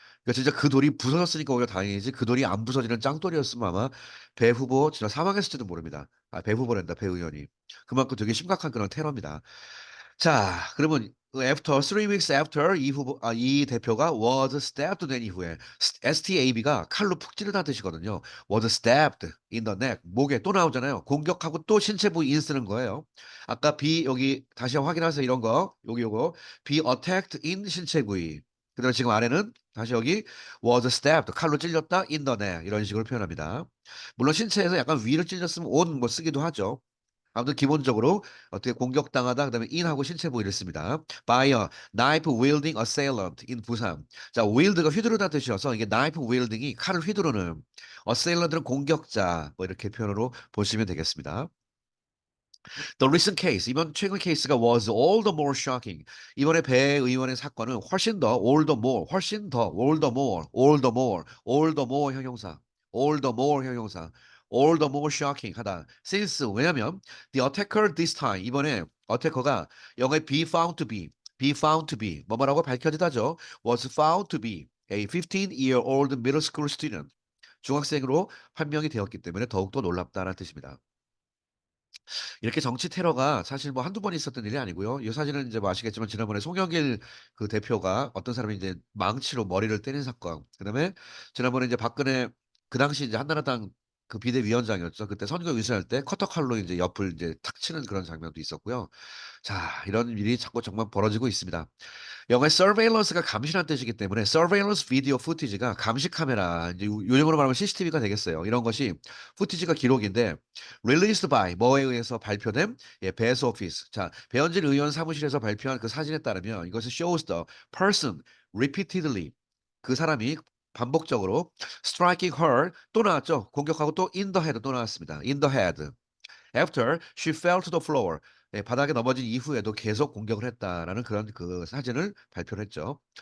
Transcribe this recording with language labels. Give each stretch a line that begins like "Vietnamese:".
Korean: 그러니까 진짜 그 돌이 부서졌으니까 오히려 다행이지 그 돌이 안 부서지는 짱돌이었으면 아마 배 후보 진짜 사망했을지도 모릅니다. 아, 배 후보란다, 배 의원이. 그만큼 되게 심각한 그런 테러입니다. 자, 그러면
English: after 3 weeks after
Korean: 이 대표가
English: was stabbed
Korean: 된 이후에 STAB가 칼로 푹 찌르다는 뜻이거든요.
English: was stabbed in the neck
Korean: 목에 또 나오잖아요. 공격하고 또 신체 부위 in 쓰는 거예요. 아까 be 여기 다시 확인하세요. 이런 거 여기 요거
English: be attacked in
Korean: 신체 부위. 그다음에 지금 안에는 다시 여기
English: was stabbed
Korean: 칼로 찔렸다
English: in the neck
Korean: 이런 식으로 표현합니다. 물론 신체에서 약간 위를 찔렸으면 on 뭐 쓰기도 하죠. 아무튼 기본적으로 어떻게 공격당하다 그다음에 in하고 신체 부위를 씁니다.
English: by a knife wielding assailant in 부산.
Korean: 자, wield가 휘두르다 뜻이어서 이게 knife wielding이 칼을 휘두르는 assailant은 공격자 뭐 이렇게 표현으로 보시면 되겠습니다.
English: The recent case,
Korean: 이번 최근 케이스가
English: was all the more shocking.
Korean: 이번에 배 의원의 사건은 훨씬 더, all the more, 훨씬 더, all the more, all the more, all the more 형용사, all the more 형용사,
English: all the more shocking
Korean: 하다.
English: Since,
Korean: 왜냐면
English: the attacker this time,
Korean: 이번에 어태커가 영어에
English: be found to be found to be,
Korean: 뭐뭐라고 밝혀지다죠.
English: was found to be a 15-year-old middle school student.
Korean: 중학생으로 판명이 되었기 때문에 더욱더 놀랍다는 뜻입니다. 이렇게 정치 테러가 사실 뭐 한두 번 있었던 일이 아니고요. 이 사진은 이제 뭐 아시겠지만 지난번에 송영길 그 대표가 어떤 사람이 이제 망치로 머리를 때린 사건. 그다음에 지난번에 이제 박근혜 그 당시 이제 한나라당 그 비대위원장이었죠. 그때 선거 유세할 때 커터칼로 이제 옆을 이제 탁 치는 그런 장면도 있었고요. 자, 이런 일이 자꾸 정말 벌어지고 있습니다. 영어의 surveillance가 감시란 뜻이기 때문에 surveillance video footage가 감시 카메라, 이제 요즘으로 말하면 CCTV가 되겠어요. 이런 것이 footage가 기록인데
English: released by
Korean: 뭐에 의해서 발표된 배스 오피스. 자, 배현진 의원 사무실에서 발표한 그 사진에 따르면 이것은
English: shows the person repeatedly
Korean: 그 사람이 반복적으로
English: striking her
Korean: 또 나왔죠. 공격하고 또
English: in the head
Korean: 또 나왔습니다.
English: in the head. After she fell to the floor.
Korean: 바닥에 넘어진 이후에도 계속 공격을 했다라는 그런 그 사진을 발표를 했죠.